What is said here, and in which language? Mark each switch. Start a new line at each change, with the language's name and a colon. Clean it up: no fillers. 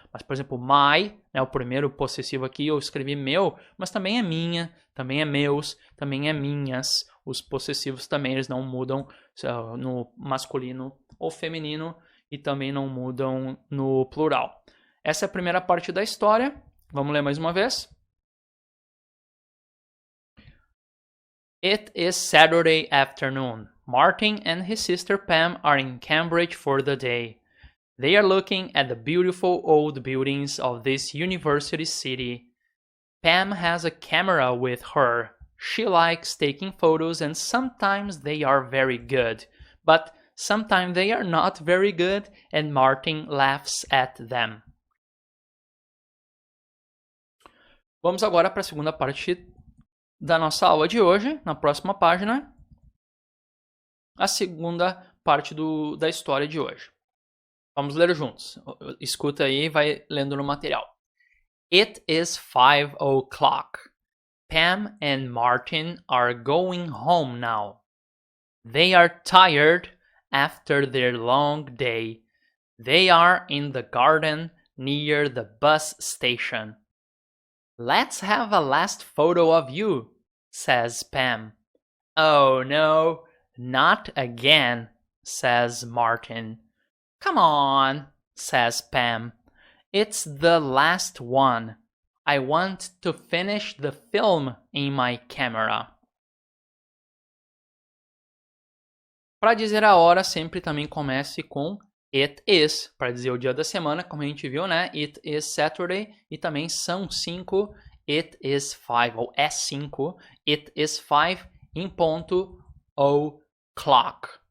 Portuguese: Mas, por exemplo, my, né, o primeiro possessivo aqui, eu escrevi meu, mas também é minha, também é meus, também é minhas. Os possessivos também, eles não mudam no masculino ou feminino e também não mudam no plural. Essa é a primeira parte da história. Vamos ler mais uma vez.
English: It is Saturday afternoon. Martin and his sister Pam are in Cambridge for the day. They are looking at the beautiful old buildings of this university city. Pam has a camera with her. She likes taking photos and sometimes they are very good. But sometimes they are not very good and Martin laughs at them.
Portuguese: Vamos agora para a segunda parte da nossa aula de hoje, na próxima página, a segunda parte da história de hoje. Vamos ler juntos. Escuta aí e vai lendo no material.
English: It is 5 o'clock. Pam and Martin are going home now. They are tired after their long day. They are in the garden near the bus station. Let's have a last photo of you, says Pam. Oh no, not again, says Martin. Come on, says Pam. It's the last one. I want to finish the film in my camera.
Portuguese: Para dizer a hora, sempre também comece com it is, para dizer o dia da semana, como a gente viu, né?
English: It is Saturday,
Portuguese: e também são 5,
English: it is 5,
Portuguese: ou é 5, it is 5 em ponto, o'clock.